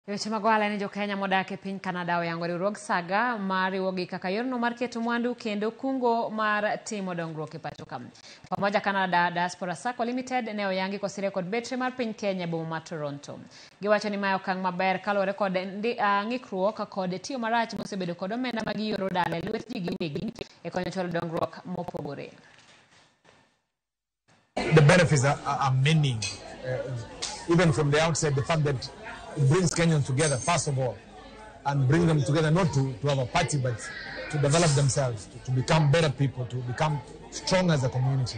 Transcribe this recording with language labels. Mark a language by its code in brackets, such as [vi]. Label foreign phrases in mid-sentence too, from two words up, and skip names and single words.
[luo] Weche magwala ni Jokenya modak e piny Canada oyango riwruog sagaa mar riwogi kaka yorno mar keto mwandu kendo kungo mar timo dongruok e pacho ka. Pamoja Canada Diaspora Sacco Limited ne oyangi kosire kod betre mar piny Kenya boma ma Toronto. Giwacho ni mae okang' maber kalore kod ng'ikruok kod tiyo marach mosebedo kod omenda mag yoro dala e lwet ji giwegi e konyo cholo dongruok mopogore. [en] The benefits are many. Even from the outset, the fact that it brings Kenyans together, first of all, and bring them together not to have a party, but to develop themselves, to become better people, to become strong as a community.